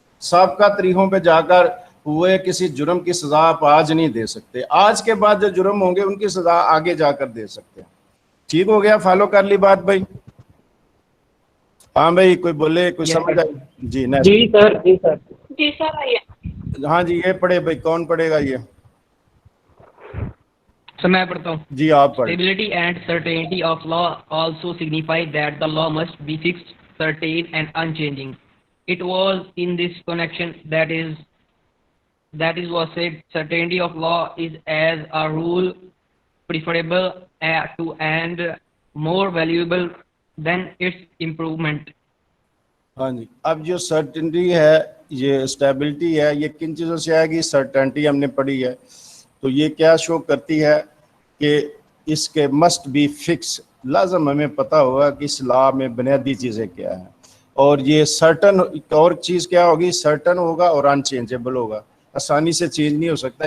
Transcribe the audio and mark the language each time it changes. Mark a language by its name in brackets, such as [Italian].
[Urdu] سابقہ طریقوں پہ جا کر ہوئے کسی جرم کی سزا آپ آج نہیں دے سکتے, آج کے بعد جو جرم ہوں گے ان کی سزا آگے جا کر دے سکتے ہیں. ٹھیک ہو گیا, فالو کر لی بات بھائی؟ ہاں بھائی کوئی بولے, کوئی سمجھ آئے؟ جی جی سر, جی سر, جی سر آئیے. ہاں جی, یہ پڑھے بھائی, کون پڑھے گا یہ؟ سر میں پڑھتا ہوں. جی آپ پڑھیں. [English] Stability and certainty of law also signify that the law must be fixed, certain and unchanging. It was in this connection that is was said certainty of law is as a rule preferable to and more valuable than its improvement. [Urdu] ہاں جی, اب جو certainty ہے, یہ stability ہے, یہ کن چیزوں سے آئے گی؟ سرٹنٹی ہم نے پڑھی ہے, تو یہ کیا شو کرتی ہے کہ اس کے [English] must be fix, [Urdu] لازم ہمیں پتہ ہوگا کہ اس لا میں بنیادی چیزیں کیا ہیں. اور یہ سرٹن, اور چیز کیا ہوگی؟ سرٹن ہوگا اور ان چینجیبل ہوگا, آسانی سے چینج نہیں ہو سکتا.